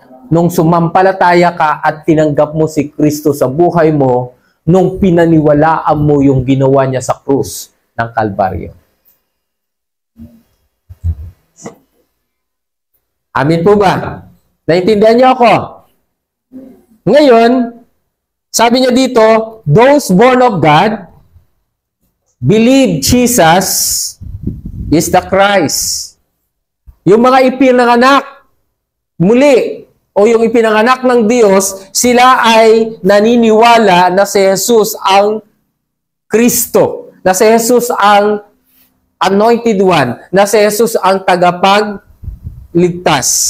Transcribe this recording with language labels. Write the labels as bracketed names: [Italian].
[Filipino] Nung sumampalataya ka at tinanggap mo si Kristo sa buhay mo, nung pinaniwalaan mo yung ginawa niya sa krus ng Kalbaryo. Amin po ba? Naiintindihan niyo ako? Ngayon, sabi niya dito, [English] those born of God believe Jesus is the Christ. [Filipino] Yung mga ipinanganak muli o yung ipinanganak ng Diyos, sila ay naniniwala na si Jesus ang Kristo, na si Jesus ang anointed one, na si Jesus ang tagapagligtas.